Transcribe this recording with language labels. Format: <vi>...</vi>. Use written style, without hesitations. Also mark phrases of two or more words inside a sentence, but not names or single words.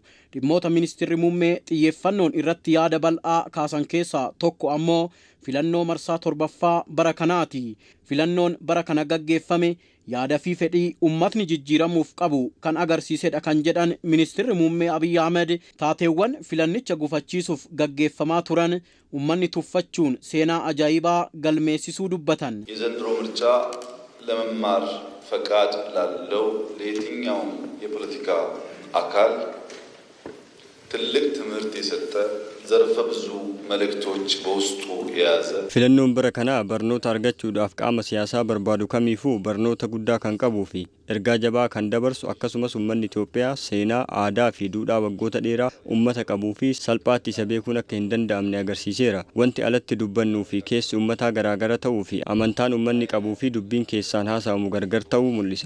<om>Dhimmoota ministeerri muummee xiyyeeffannoon irratti yaada bal'aa kaasan keessaa tokko ammoo filannoo marsaa 7ffaa bara kanaati. Filannoon bara kana gaggeeffame yaada fi fedhii uummatni jijjiiramuuf qabu kan agarsiisedha kan jedhan ministeerri muummee Abiy Ahmed taateewwan filannicha gufachiisuuf gaggeeffamaa turan uummanni tuffachuun seenaa ajaa'ibaa galmeessisuu dubbatan.</om> <am>የዘንድሮ ምርጫ ለመማር ፈቃድ ላለው ለየትኛውም የፖለቲካ አካል ትልቅ ትምህርት የሰጠ ዘርፈ ብዙ መልእክቶች በውስጡ የያዘ</am> <om>filannoon bara kana barnoota argachuudhaaf qaama siyaasaa barbaadu kamiifuu barnoota guddaa kan qabuu fi ergaa jabaa kan dabarsu akkasumas uummanni Itoophiyaa seenaa aadaa fi duudhaa waggoota dheeraa uummata qabuu fi salphaatti isa beekuun akka hin danda'amne agarsiiseera. Wanti alatti dubbannuu fi keessi uummataa garaagara ta'uu fi amantaan uummanni qabuu fi dubbiin keessaan haasa'amu gargar ta'uu mul'isa.</om>